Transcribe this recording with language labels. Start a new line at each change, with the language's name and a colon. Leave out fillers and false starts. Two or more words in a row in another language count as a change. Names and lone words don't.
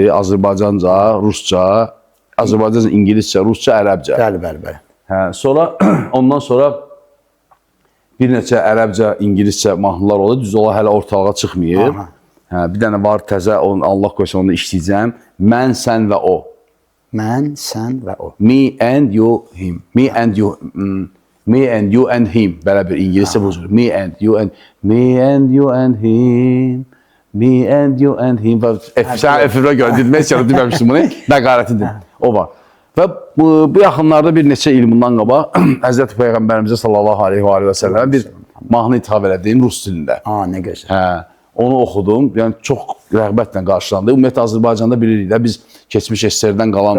Azerbaijani: Azərbaycanca, Rusca, Azərbaycanca, İngiliscə, Rusca, Ərəbcə. Bəli, bəli, bəli. Hə, sonra ondan sonra bir neçə ərəbcə, ingiliscə mahnılar oldu. Düz ola hələ ortalığa çıxmayıb. Aha. Hə, bir dənə var təzə, onu Allah qoysa onu işləyəcəm. Mən, sən və o. Mən, sən və o.
English: Me and you, him. Me and you, me and you and him.
Azerbaijani: Belə bir ingiliscə bu cür.
English: Me and you and him. Me and you and him.
Azerbaijani: Sən efirə görə demək istəyirəm, deməmişdim bunu. Nəqarətidir. O var. Və bu yaxınlarda bir neçə il bundan qabaq Həzrəti Peyğəmbərimizə
Arabic: صلى الله عليه وسلم
Azerbaijani: bir mahnı ithaf elədim rus dilində. Ne gözəl. Hə, onu oxudum. Yəni çox rəğbətlə qarşılandı. Ümumiyyətlə Azərbaycanda bilirik də biz keçmiş SSR-dən qalan